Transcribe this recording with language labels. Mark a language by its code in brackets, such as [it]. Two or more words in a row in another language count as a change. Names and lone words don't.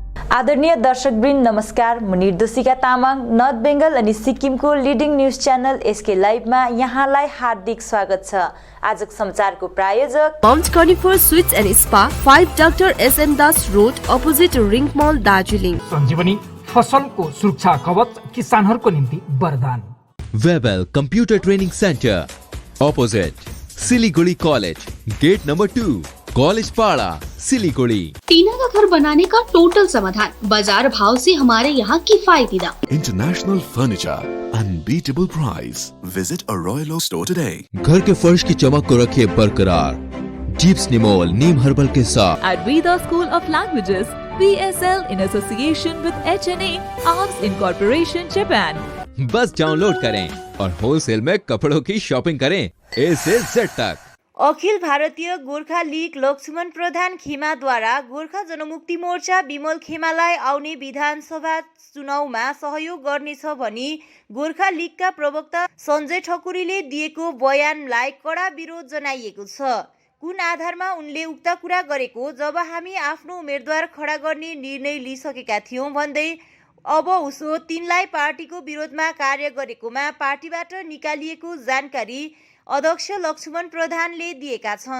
[ne] आदरणीय दर्शकवृन्द नमस्कार। म निर्दोषिका तामाङ नर्थ बेङ्गल अनि सिक्किमको लिडिङ न्युज च्यानल एसके लाइभमा यहाँलाई हार्दिक स्वागत छ। आजको समाचारको प्रायोजक [en] Mount Conifer Sweets and Spa 5 Doctor SN Das Road opposite Ring Mall Darjeeling. [ne] सञ्जीवनी फसलको सुरक्षा कवच किसानहरूको निम्ति वरदान। [en] Webel Computer Training Centre opposite Siliguri College Gate Number 2 College Para Siliguri. [hi] टीना का घर बनाने का टोटल समाधान, बाजार भाव से हमारे यहाँ किफायती दाम। [en] International Furniture, unbeatable price. visit a royal store today. [hi] घर के फर्श की चमक को रखिए बरकरार जीप्स निमोल नीम हर्बल के साथ। [en] At Veda School of Languages, VSL in association with HNA Arms Incorporation Japan. [hi] बस डाउनलोड करें और होलसेल में कपड़ों की शॉपिंग करें A से Z तक। [ne] अखिल भारतीय गोर्खा लीग लक्ष्मण प्रधान खेमाद्वारा गोर्खा जनमुक्ति मोर्चा विमल खेमालाई आउने विधानसभा चुनावमा सहयोग गर्नेछ भनी गोर्खा लीगका प्रवक्ता सञ्जय ठकुरीले दिएको बयानलाई कडा विरोध जनाइएको छ। कुन आधारमा उनले उक्त कुरा गरेको, जब हामी आफ्नो उम्मेदवार खडा गर्ने निर्णय लिइसकेका थियौं भन्दै अब उसो तिनलाई पार्टीको विरोधमा कार्य गरेकोमा पार्टीबाट निकालिएको जानकारी अध्यक्ष लक्ष्मण प्रधानले दिएका छन्।